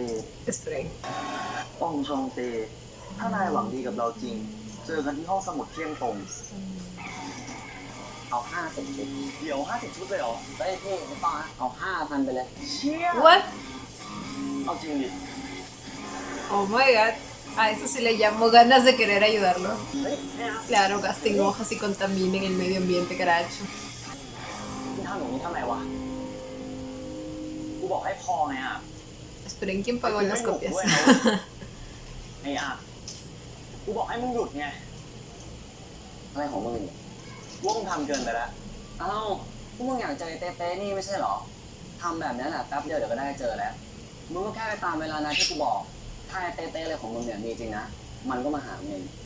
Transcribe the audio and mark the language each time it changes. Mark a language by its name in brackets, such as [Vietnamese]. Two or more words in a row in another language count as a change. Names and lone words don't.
[Spanish] Esperen. [Thai] ป้องชองเต ถ้านายหวังดีกับเราจริง เจอกันที่ห้องสมุดเที่ยงตรง เอา50 ชุด เดี๋ยว50 ชุดเลยเหรอ เฮ้ยพี่ไม่ต้องนะเอา5,000ไปเลย เชี่ย [English] What? [Thai] เอาจริงดิ [English] Oh my god. [Spanish] A eso sí le llamo ganas de querer ayudarlo. [Thai] เฮ้ยเนี่ย [Spanish] Claro, gasten hojas y contaminen el medio ambiente, caracho. [Thai] มึงทำอย่างนี้ทำไมวะ กูบอกให้พอไงอ่ะ [Spanish] Esperen, ¿quién pagó las copias? [Thai] ไอ้อ่ะ กูบอกให้มึงหยุดไง อะไรของมึงเนี่ย ว่ามึงทำเกินไปแล้ว เอ้าพวกมึงอยากเจอไอ้เต้ๆนี่ไม่ใช่เหรอทำแบบนั้นแหละแป๊บเดียวเดี๋ยวก็ได้เจอแล้ว มึงก็แค่ไปตามเวลานะที่กูบอก ถ้าไอ้เต้ๆอะไรของมึงเนี่ยมีจริงนะ มันก็มาหามึงเอง